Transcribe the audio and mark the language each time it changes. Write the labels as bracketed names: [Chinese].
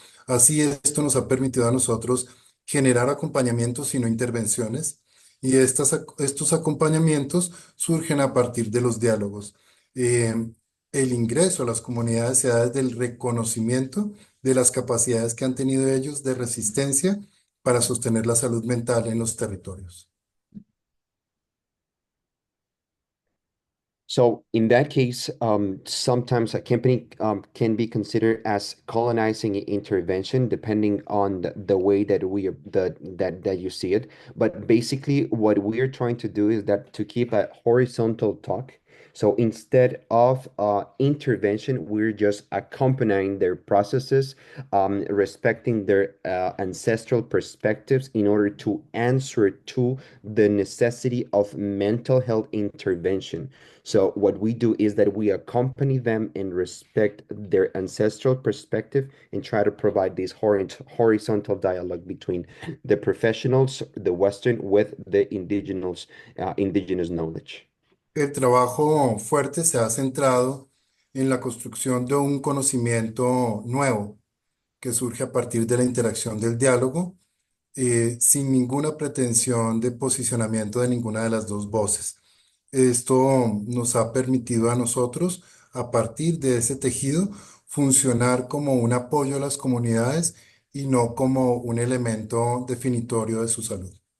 [Spanish] Así, esto nos ha permitido a nosotros generar acompañamientos y no intervenciones, y estos acompañamientos surgen a partir de los diálogos. Eh, el ingreso a las comunidades se da desde el reconocimiento de las capacidades que han tenido ellos de resistencia para sostener la salud mental en los territorios. [English] So in that case, sometimes a company can be considered as colonizing intervention, depending on the way that that you see it. But basically, what we're trying to do is that to keep a horizontal talk. So instead of intervention, we're just accompanying their processes, respecting their ancestral perspectives in order to answer to the necessity of mental health intervention. So what we do is that we accompany them and respect their ancestral perspective and try to provide this horizontal dialogue between the professionals, the Western, with the indigenous knowledge. [Spanish] El trabajo fuerte se ha centrado en la construcción de un conocimiento nuevo que surge a partir de la interacción del diálogo, sin ninguna pretensión de posicionamiento de ninguna de las dos voces. Esto nos ha permitido a nosotros, a partir de ese tejido, funcionar como un apoyo a las comunidades y no como un elemento definitorio de su salud.